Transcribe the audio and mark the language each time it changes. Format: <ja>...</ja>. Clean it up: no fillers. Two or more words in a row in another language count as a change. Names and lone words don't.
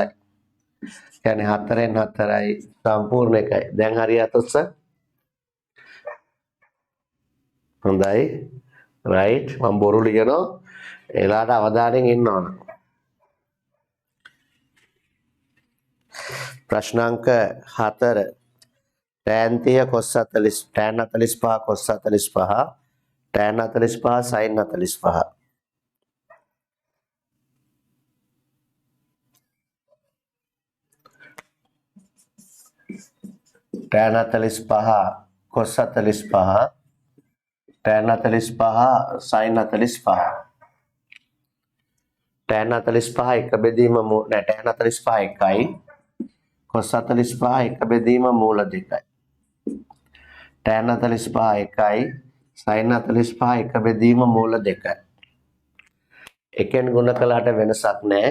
<si>කියන්නේ 4ෙන් 4යි සම්පූර්ණ 1යි. දැන් හරියට උස හොඳයි. right මම බොරු ලියනවා. එලාට අවධානයෙන් ඉන්න ඕන.</si> <en>ප්‍රශ්නාංක 4 tan 30 cos 40 tan 45 cos 45 tan 45 sin 45. tan 45 cos 45 tan 45 sin 45.</en> <si>tan 45 එක බෙදීම නෑ tan 45 එකයි cos 45 එක බෙදීම මූල 2යි. tan 45 එකයි sin 45 එක බෙදීම මූල 2යි. එකෙන් ගුණ කළාට වෙනසක් නෑ.</si>